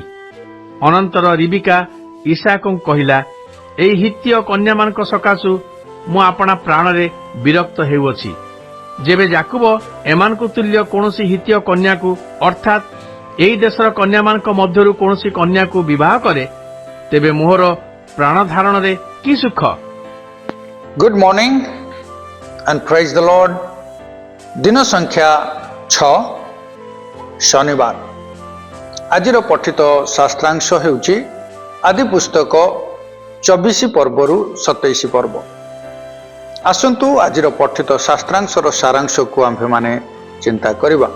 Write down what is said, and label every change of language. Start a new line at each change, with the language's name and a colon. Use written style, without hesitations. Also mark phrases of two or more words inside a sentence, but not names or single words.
Odia: ଅନନ୍ତର ରିବିକା ଇସାକଙ୍କୁ କହିଲା, ଏହି ହିତ୍ୟ କନ୍ୟାମାନଙ୍କ ସକାଶୁ ମୁଁ ଆପଣା ପ୍ରାଣରେ ବିରକ୍ତ ହେଉଅଛି। ଯେବେ ଯାକୋବ ଏମାନଙ୍କ ତୁଲ୍ୟ କୌଣସି ହିତ୍ୟ କନ୍ୟାକୁ ଅର୍ଥାତ୍ ଏହି ଦେଶର କନ୍ୟାମାନଙ୍କ ମଧ୍ୟରୁ କୌଣସି କନ୍ୟାକୁ ବିବାହ କରେ, ତେବେ ମୋହର ପ୍ରାଣ ଧାରଣରେ କି ସୁଖ?
English: Good morning and praise the Lord.
Odia: ଦିନ ସଂଖ୍ୟା 6 ଶନିବାର। ଆଜିର ପଠିତ ଶାସ୍ତ୍ରାଂଶ ହେଉଛି ଆଦି ପୁସ୍ତକ 24 ପର୍ବରୁ 27 ପର୍ବ। ଆସନ୍ତୁ ଆଜିର ପଠିତ ଶାସ୍ତ୍ରାଂଶର ସାରାଂଶକୁ ଆମ୍ଭେମାନେ ଚିନ୍ତା କରିବା।